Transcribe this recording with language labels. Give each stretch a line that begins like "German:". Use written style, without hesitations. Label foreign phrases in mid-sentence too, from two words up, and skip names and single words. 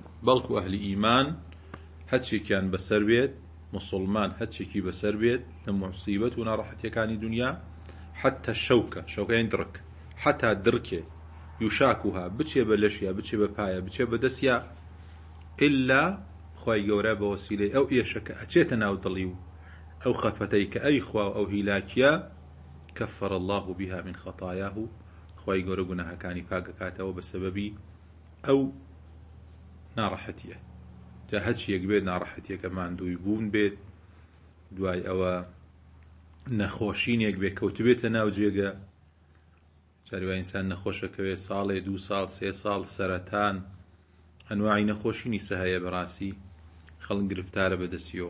Central Kurdish: بەڵکو ئەهلی ئیمان هەرچێکیان بەسەر بێت، مسلمان هەرچێکی بەسەر بێت لە موسیبەت و ناڕەحەتیەکانی دنیا، حتى شەوکە، شەوکەیان دڕک، حتا درکێ، یوشاکوها، بچێ بە لەشیا، بچێ بە پایە، بچێ بە دەستیا، ئللا خوای گەورە بە وەسیلەی ئەو ئێشەکە ئەچێتە ناو دڵی و ئەو خەفەتەی کە ئەی خوا و ئەو هیلاکیە،
Arabic: كفر الله بها من خطاياه.
Central Kurdish: خوای گەورە گوناهەکانی پاکەکاتەوە بە سەبەبی ئەو ناڕەحەتیە. جا هەرچیەک بێت ناڕەحەتیەکە ماندووی بوون بێت، دوای ئەوە نەخۆشینێک بێت کەوتبێتە ناو جێگە، جاریوای ئینسان نەخۆشەکەوێت ساڵێ، 2 ساڵ، 3 ساڵ، سەرەتان، ئەنواعی نەخۆشینی سەهەیە بەڕاستی خەڵک گرفتارە بەدەستیەوە.